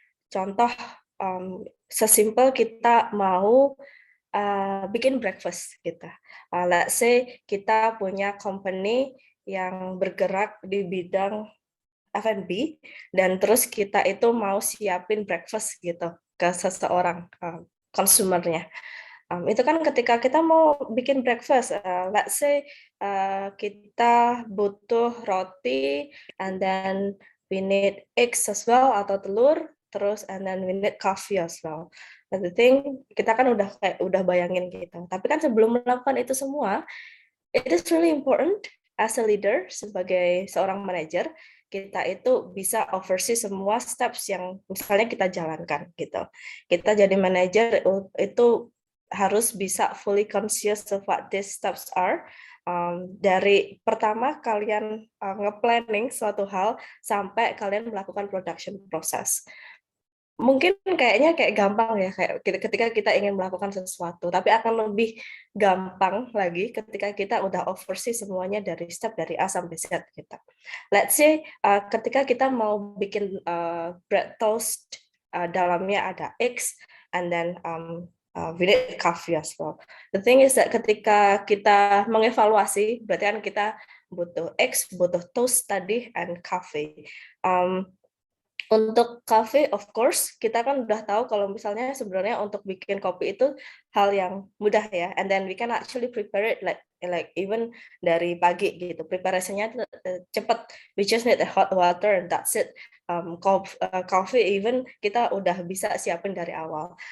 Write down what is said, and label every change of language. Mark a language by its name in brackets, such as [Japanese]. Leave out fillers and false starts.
[Indonesian] Contoh sesimpel kita mau bikin breakfast gitu. [English] Let's say [Indonesian] kita punya company yang bergerak di bidang F&B dan terus kita itu mau siapin breakfast gitu ke seseorang konsumernya. [English] Itu kan ketika kita mau bikin breakfast, let's say [Indonesian] kita butuh roti [English] and then we need eggs as well [Indonesian] atau telur, terus [English] and then we need coffee as well. And the thing [Indonesian] kita kan udah bayangin gitu. Tapi kan sebelum melakukan itu semua, [English] it is really important as a leader [Indonesian] sebagai seorang manajer kita itu bisa oversee semua steps yang misalnya kita jalankan gitu. Kita jadi manajer itu harus bisa [English] fully conscious of what these steps are. [Indonesian] Dari pertama kalian nge-planning suatu hal sampai kalian melakukan production process. Mungkin kayaknya kayak gampang ya, kayak ketika kita ingin melakukan sesuatu, tapi akan lebih gampang lagi ketika kita udah oversee semuanya dari step dari A sampai Z kita. [English] Let's say [Indonesian] ketika kita mau bikin [English] bread toast, [Indonesian] dalamnya ada [English] eggs and then we need coffee as well. The thing is that [Indonesian] ketika kita mengevaluasi, berarti kan kita butuh eggs, butuh toast tadi, and coffee. Untuk kafe, of course, kita kan udah tahu kalau misalnya sebenarnya untuk bikin kopi itu hal yang mudah ya, [English] and then we can actually prepare it like even [Indonesian] dari pagi gitu. Preparasinya cepat, [English] we just need a hot water and that's it. [Indonesian] Coffee even kita udah bisa siapin dari awal.